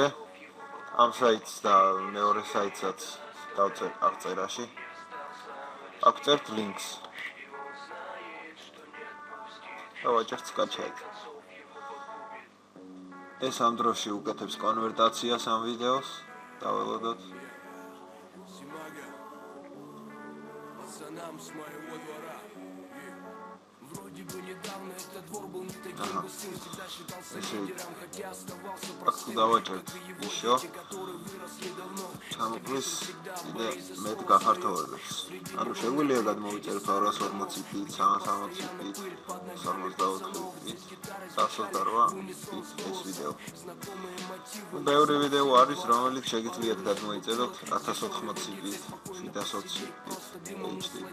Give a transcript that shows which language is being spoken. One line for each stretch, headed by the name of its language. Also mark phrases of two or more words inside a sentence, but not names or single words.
Georgian: ამ საიტს და მეორე საიტსაც დავწერთ აღწერაში. აღწერთ ლინკს. და ვაჭერთ скачать. ეს ამ დროში უკეთებს კონვერტაციას ამ ვიდეოს. დაველოდოთ.
Russian: Вроде бы недавно этот двор был не таким густым, всегда считался лидером, хотя оставался простым. Еще.
Georgian: Ჩამოყრის კიდე მეტ გახართოვებებს. ანუ შეგვიძლია გადმოვიწეროთ 240 ფით, 360 ფით, 74 ფით, 128 ფით ეს ვიდეო. ბევრი ვიდეო არის, რომელიც შეგიძლიათ გადმოიწეროთ 1080 ფით, 720 фит HD.